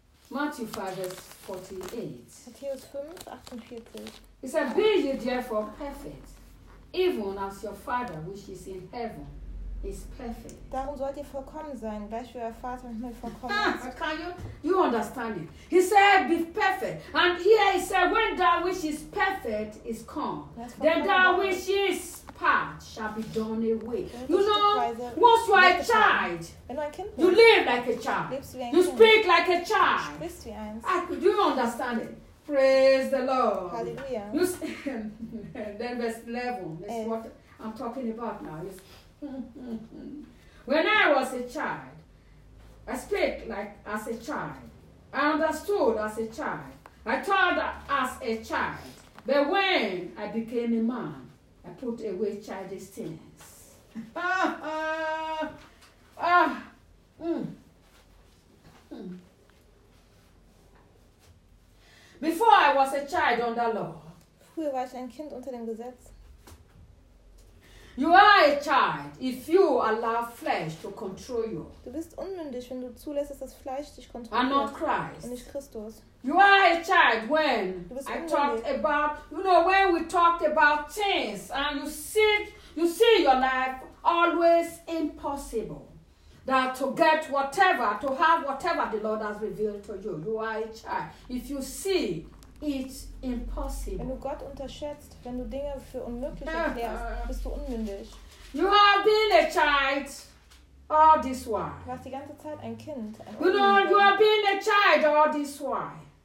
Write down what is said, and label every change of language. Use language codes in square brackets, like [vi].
[en] Matthew 5, verse 48. [de] Matthäus 5, 48. [en] It says, be ye therefore perfect, even as your Father which is in heaven is perfect. [de] Darum sollt ihr vollkommen sein, gleich wie euer Vater im Himmel vollkommen ist. [en] Can you understand it? He said, be perfect. And here he said, when that which is perfect is come, then that which is part shall be done away. You know, once you are a child, you live like a child. You speak like a child. Do you understand it? Praise the Lord. Hallelujah. You see, then verse 11 is what I'm talking about now. It's when I was a child, I speak like as a child. I understood as a child. I thought as a child. But when I became a man, I put away childish things. Before I was a child under law. [de] Früher war ich ein Kind unter dem Gesetz. [en] You are a child if you allow flesh to control you. [de] Du bist unmündig, wenn du zulässt, dass das Fleisch dich kontrolliert. [en] And not Christ. [de] Und nicht Christus. [en] You are a child when I talked about, you know, when we talked about things and you see your life always impossible. That to get whatever, to have whatever the Lord has revealed to you. You are a child. If you see, it's impossible. [de] Wenn du Gott unterschätzt, wenn du Dinge für unmöglich erklärst, bist du unmündig. [en] You have been a child all this while. [de] Du warst die ganze Zeit ein Kind. Ein [en] you know, you have been a child all this while.